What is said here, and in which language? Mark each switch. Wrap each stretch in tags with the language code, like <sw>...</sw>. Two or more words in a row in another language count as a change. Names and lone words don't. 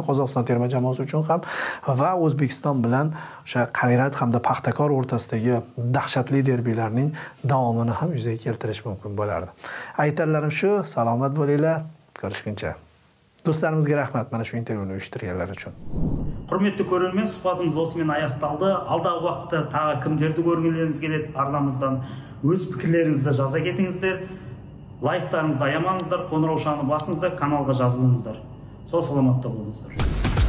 <uz>Qozog'iston terma jamoasi uchun ham va O'zbekiston bilan o'sha Qayrat hamda Paxtakor o'rtasidagi dahshatli derbilarning davomini ham yuzaga keltirish mumkin bo'lardi. Aytarlarim shu, salomat bo'linglar, ko'rishguncha. Do'stlarimizga rahmat mana shu intervyuni uyushtirganlar uchun.</uz> <kk>Құрметті көрермен, сұхбатымыз осымен аяқталды. Алдағы уақытта тағы кімдерді көргілеріңіз келеді, арнамыздан өз пікірлеріңізді жаза кетіңіздер. Лайктарыңызды аямаңыздар, қоңырау шағын басыңыздар, каналға жазылыңыздар. Сау саламатта болыңыздар.</kk>